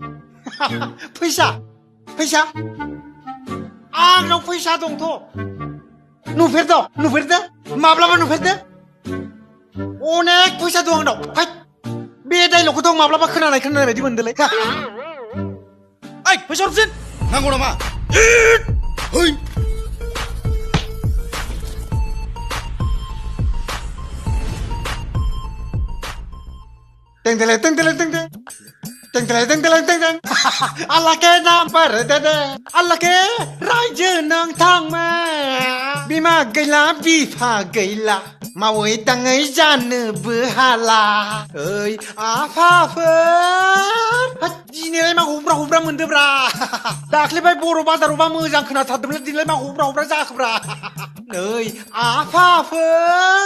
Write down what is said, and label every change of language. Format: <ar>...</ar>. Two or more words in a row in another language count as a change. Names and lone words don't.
<brx>फैसा आंनाव फैसा दंथ' नुफेरदो माब्लाबा नुफेरदो अनेक फैसा दं आंनाव फाय बे डायलगखौ दं माब्लाबा खोनानाय बायदि मोनदोलै ओइ फैसा हरफिन नांगौ नामा है टेंटेलाय</brx> <hi>अल्लाह के नाम पर दे अल्लाह के</hi> <brx>रायजो नोंथांमोन बिमा गैला बिफा गैला मावै दाङै जानोबो हाला ओइ आफाफोर दिनैलाय मा हुब्रा मोनदोब्रा दाख्लैबाय बर' बाजारावबा मोजां खोनाथारदोंमोन दिनैलाय मा हुब्रा जाखोब्रा नै आफाफोर</brx>